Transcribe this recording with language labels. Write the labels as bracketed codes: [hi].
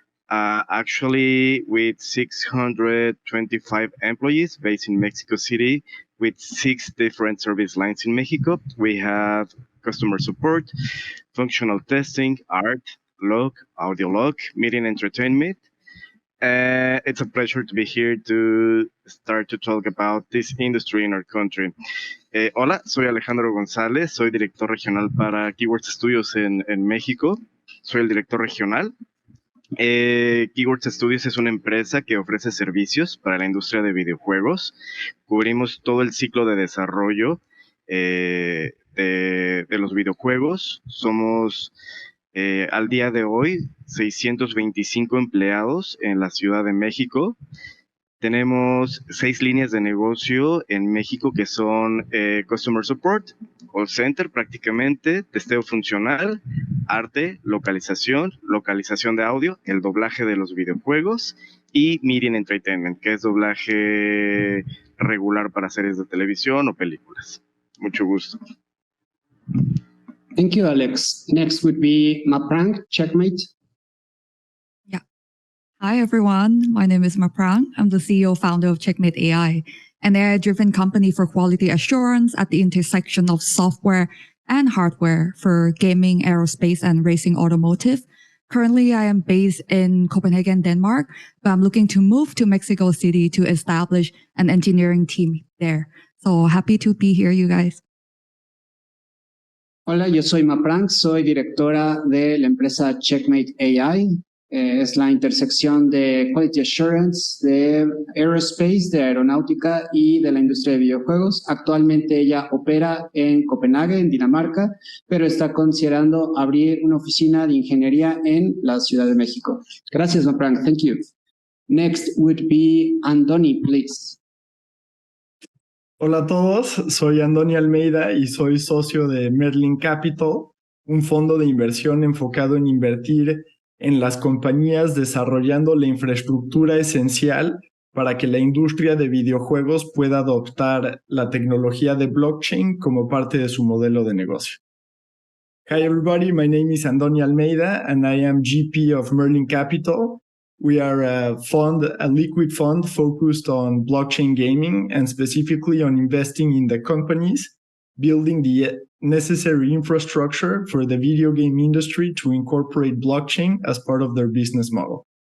[en] Actually, with 625 employees based in Mexico City, with 6 different service lines in Mexico. We have customer support, functional testing, art, log, audio log, meeting entertainment. It's a pleasure to be here to start to talk about this industry in our country. [es] Hola, soy Alejandro González, soy director regional para Keywords Studios en México. Soy el director regional. Keywords Studios es una empresa que ofrece servicios para la industria de videojuegos. Cubrimos todo el ciclo de desarrollo de los videojuegos. Somos al día de hoy 625 empleados en la Ciudad de México. Tenemos 6 líneas de negocio en México que son Customer Support, Call Center prácticamente, testeo funcional, arte, localización de audio, el doblaje de los videojuegos y Media and Entertainment, que es doblaje regular para series de televisión o películas. Mucho gusto. [en] Thank you, Alex. Next would be Maprang, Checkmate. Hi, everyone. My name is Maprang. I'm the CEO founder of Checkmate AI, an AI-driven company for quality assurance at the intersection of software and hardware for gaming, aerospace, and racing automotive. Currently, I am based in Copenhagen, Denmark, but I'm looking to move to Mexico City to establish an engineering team there. So happy to be here, you guys. [es] Hola, yo soy Maprang, soy directora de la empresa Checkmate AI. Es la intersección de Quality Assurance, de Aerospace, de Aeronáutica y de la industria de videojuegos. Actualmente ella opera en Copenhague, en Dinamarca, pero está considerando abrir una oficina de ingeniería en la Ciudad de México. Gracias, Maprang. [en] Thank you. Next would be Andoni, please. [es] Hola a todos, soy Andoni Almeida y soy socio de Merlin Capital, un fondo de inversión enfocado en invertir en las compañías desarrollando la infraestructura esencial para que la industria de videojuegos pueda adoptar la tecnología de blockchain como parte de su modelo de negocio. [en] Hi everybody, my name is Andoni Almeida and I am GP of Merlin Capital. We are a liquid fund focused on blockchain gaming and specifically on investing in the companies building the necessary infrastructure for the video game industry to incorporate blockchain as part of their business model.